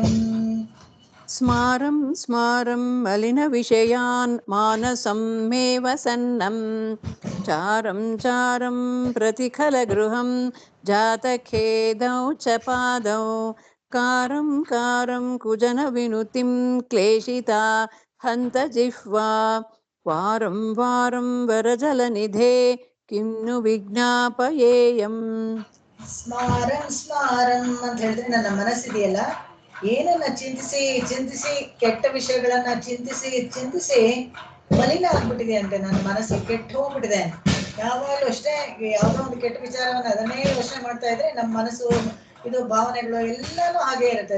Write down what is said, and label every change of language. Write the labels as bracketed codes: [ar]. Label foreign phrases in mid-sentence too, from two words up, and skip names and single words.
[sa] ಸ್ಮಾರಂ ಸ್ಮಾರಂ ಮಲಿನ ವಿಷಯಾನ್ ಮಾನಸಂ ಮೇ ವಸನ್ನಂ ಚಾರಂ ಚಾರಂ ಪ್ರತಿಖಲ ಗೃಹಂ ಜಾತಖೇದೌ ಚಪಾದೌ ಕಾರಂ ಕಾರಂ ಕುಜನ ವಿನುತಿಂ ಕ್ಲೇಶಿತಾ ಹಂತ ಜಿಹ್ವಾ ವಾರಂ ವಾರಂ ವರಜಲನಿಧೇ ಕಿಂ ನು ವಿಜ್ಞಾಪಯೇಯಂ. ಸ್ಮಾರಂ ಸ್ಮಾರಂ [kn] ಅಂತ ಹೇಳಿದ್ರೆ ನನ್ನ ಮನಸ್ಸಿದೆಯಲ್ಲ, ಏನನ್ನ ಚಿಂತಿಸಿ ಕೆಟ್ಟ ವಿಷಯಗಳನ್ನ ಚಿಂತಿಸಿ ಮಲಿನ ಆಗ್ಬಿಟ್ಟಿದೆ ಅಂತೆ. ನನ್ನ ಮನಸ್ಸು ಕೆಟ್ಟು ಹೋಗ್ಬಿಟ್ಟಿದೆ. ಯಾವಾಗಲೂ ಅಷ್ಟೇ ಯಾವುದೋ ಒಂದು ಕೆಟ್ಟ ವಿಚಾರವನ್ನ ಅದನ್ನೇ ಯೋಚನೆ ಮಾಡ್ತಾ ಇದ್ರೆ ನಮ್ಮ ಮನಸ್ಸು ಇದು ಭಾವನೆಗಳು ಎಲ್ಲಾನು ಹಾಗೆ ಇರುತ್ತೆ.